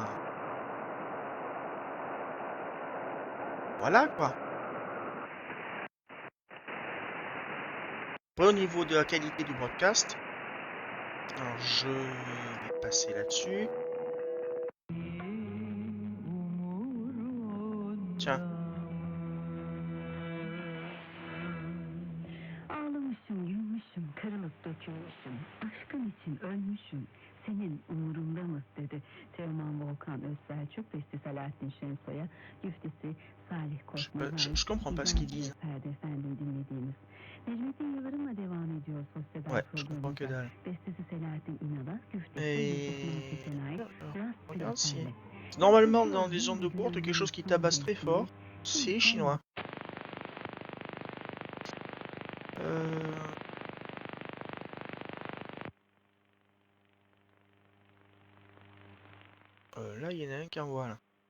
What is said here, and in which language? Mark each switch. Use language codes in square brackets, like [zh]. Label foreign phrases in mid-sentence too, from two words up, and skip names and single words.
[fr] Voilà quoi. Après, au niveau de la qualité du broadcast, alors je vais passer là-dessus. Tiens. [tr] Ağlamışım, yılmışım, kırılıp dökülmüşüm. Aşkın için ölmüşüm. Senin umurunda mı dedi Teoman Volkan Özselçuk, Besti Selahattin Şensoy'a, güftesi Salih Korkmaz'a. [fr] Je comprends pas ce qu'ils disent. [tr] Ferdi Efendim dinlediğimiz. Necmettin Yıldırım'la devam ediyor sosyal [fr] Ouais, je comprends que dalle. [tr] Bestesi Selahattin İnal'a, güftesi Yusuf Nafise'ne ait [fr] Regarde si... Normalement, dans des ondes de courte, quelque chose qui tabasse très fort, c'est chinois. Là, il y en a un qui envoie là.